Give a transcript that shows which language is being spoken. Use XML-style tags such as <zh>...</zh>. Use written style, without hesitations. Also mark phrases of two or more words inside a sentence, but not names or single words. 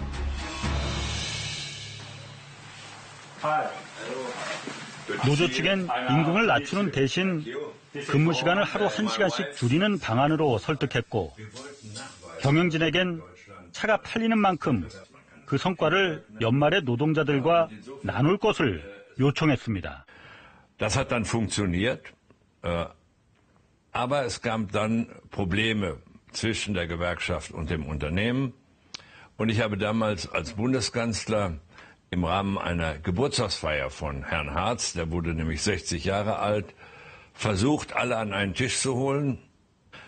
<ko>노조 측엔 임금을 낮추는 대신 근무 시간을 하루 1시간씩 줄이는 방안으로 설득했고 경영진에겐 차가 팔리는 만큼 그 성과를 연말에 노동자들과 나눌 것을 요청했습니다.</ko> <de>Das hat dann funktioniert, aber es gab dann Probleme zwischen der Gewerkschaft und dem Unternehmen. Und ich habe damals als Bundeskanzler im Rahmen einer Geburtstagsfeier von Herrn Hartz, der wurde nämlich 60 Jahre alt, versucht, alle an einen Tisch zu holen.</de>